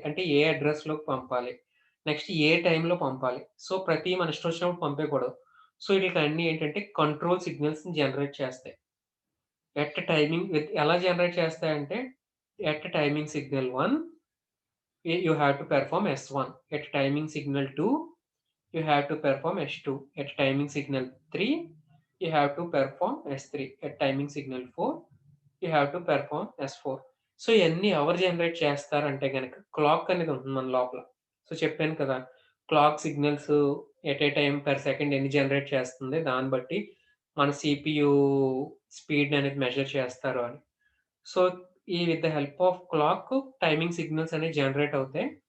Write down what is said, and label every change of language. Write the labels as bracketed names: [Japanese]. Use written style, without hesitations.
[Telugu] అంటే ఏ అడ్రెస్‌లోకి పంపాలి? నెక్స్ట్ ఏ టైమ్‌లో పంపాలి? సో ప్రతి మన ఇష్టం వచ్చినప్పుడు పంపేయకూడదు. సో ఈటిలన్నీ ఏంటంటే కంట్రోల్ సిగ్నల్స్‌ని జనరేట్ చేస్తాయి. [English] at timing [Telugu] ఎలా జనరేట్ చేస్తాయంటే [English] At timing signal 1 you have to perform S1. At timing signal 2 you have to perform S2. At timing signal 3, you have to perform S3. At timing signal 4, you have to perform S4. [Telugu] So ఇయన్నీ ఎవరు generate చేస్తారంటే గనక clock అనేది ఉంటుంది మన లోపల. So చెప్పాను కదా! Clock signals [English] at a time per second [Telugu] ఎన్ని జనరేట్ చేస్తుంది. దాన్ని బట్టి మన సీపీయూ స్పీడ్ అనేది మెజర్ చేస్తారు అని. సో ఈ [English] with the help of [Telugu] clock timing signals అనేవి జనరేట్ అవుతాయి.